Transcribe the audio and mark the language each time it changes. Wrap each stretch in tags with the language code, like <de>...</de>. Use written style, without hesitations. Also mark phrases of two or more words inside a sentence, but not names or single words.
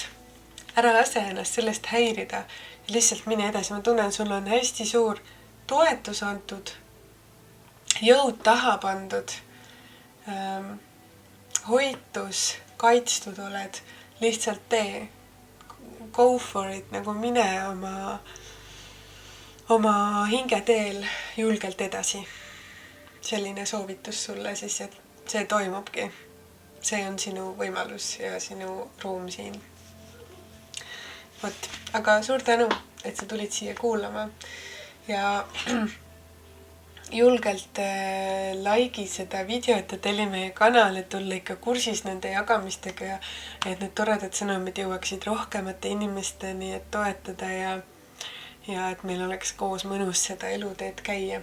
<et>Ära lase ennast sellest häirida ja lihtsalt mine edasi. Ma tunnen, sul on hästi suur toetus antud, jõud taha pandud, hoitus, kaitstud oled, lihtsalt tee.</et> <en>Go for it,</en> <et>nagu mine oma hingeteel julgelt edasi. Selline soovitus sulle siis, et see toimubki. See on sinu võimalus ja sinu ruum siin. Vot, aga suur tänu, et sa tulid siia kuulama ja julgelt laigi seda videot ja telli meie kanal, et olla ikka kursis nende jagamistega ja et need toredad sõnumid jõuaksid rohkemate inimesteni, et toetada ja et meil oleks koos mõnus seda eluteed käia.</et>